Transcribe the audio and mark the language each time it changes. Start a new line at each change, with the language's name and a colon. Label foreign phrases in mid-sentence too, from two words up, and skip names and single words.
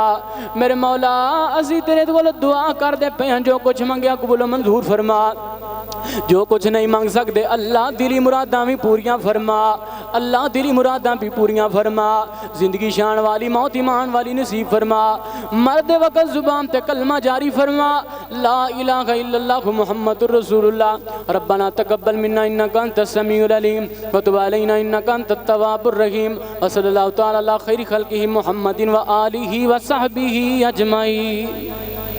Punjabi: میرے مولا اسی تیرے کول دعا کردے پے ہیں جو کجھ منگیا قبول منظور فرما. جو کجھ نہیں منگ سکتے اللہ دلی مراداں بھی پوریاں فرما. اللہ دلی مراداں بھی پوریاں فرما۔ زندگی شان والی موت ایمان والی نصیب فرما. مردے وقت زبان تے کلمہ جاری فرما.
Arabic: لا إله إلا الله محمد رسول الله. ربنا تقبل منا إنك أنت السميع العليم وتب علينا إنك أنت التواب الرحيم وصلى الله تعالى على خير خلقه محمد وآله وصحبه أجمعين.